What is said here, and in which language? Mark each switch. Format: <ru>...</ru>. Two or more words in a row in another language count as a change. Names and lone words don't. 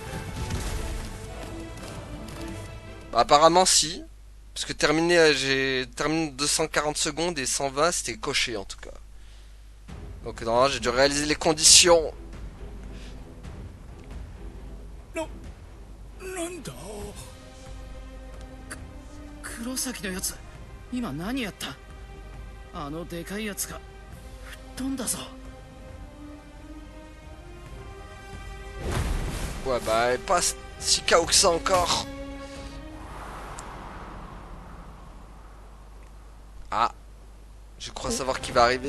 <fr>Bah, apparemment si. Parce que j'ai terminé 240 secondes et 120 c'était coché en tout cas. Donc non, j'ai dû réaliser les conditions. Non.</fr> <ja>なんだ黒崎のやつ今何やった？あのでかいやつが吹っ飛んだぞ。</ja> <fr>Ouais bah elle passe si KO que ça encore. Ah, je crois savoir qui va arriver.</fr>